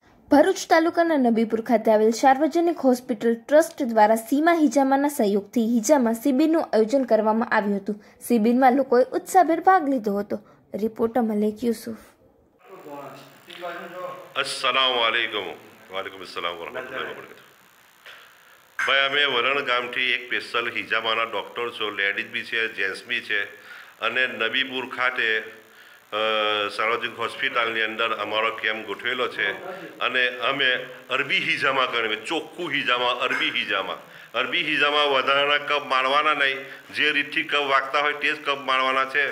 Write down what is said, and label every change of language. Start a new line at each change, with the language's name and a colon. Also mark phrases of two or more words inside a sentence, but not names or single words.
Gujarati: ભરૂચ તાલુકાના નબીપુર ખાતે આવેલ સાર્વજનિક હોસ્પિટલ ટ્રસ્ટ દ્વારા સીમા હિજામાના સહયોગથી હિજામા શિબિરનું આયોજન કરવામાં આવ્યું હતું। શિબિરમાં લોકોએ ઉત્સાહભેર ભાગ લીધો હતો। રિપોર્ટર મલેક યુસુફ।
Arabic: السلام عليكم. وعليكم السلام ورحمة الله وبركاته.
Gujarati: ભાઈ અમે વરણ ગામથી એક સ્પેશલ હિજામાના ડૉક્ટર છો,
Hindi: लेडीज भी है, जेंट्स भी है
Gujarati: અને નબીપુર ખાતે સાર્વજનિક હોસ્પિટલની અંદર અમારો કેમ્પ ગોઠવેલો છે અને અમે અરબી હિજામા કરીને ચોખ્ખું હિજામા, અરબી હિજામા વધારાના કપ માણવાના નહીં, જે રીતથી કપ વાગતા હોય તે જ કપ માણવાના છે।